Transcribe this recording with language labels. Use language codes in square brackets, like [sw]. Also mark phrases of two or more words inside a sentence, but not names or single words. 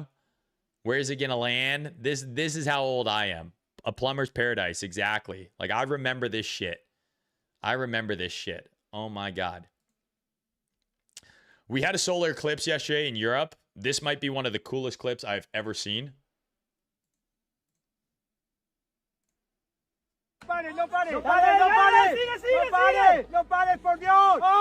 [en] Where's it going to land? This is how old I am. A plumber's paradise, exactly. Like, I remember this shit. I remember this shit. Oh my God. We had a solar eclipse yesterday in Europe. This might be one of the coolest clips I've ever seen. [es] No pare, no pare, no pare, no pare, sigue, sigue, no pare, no pare, por Dios.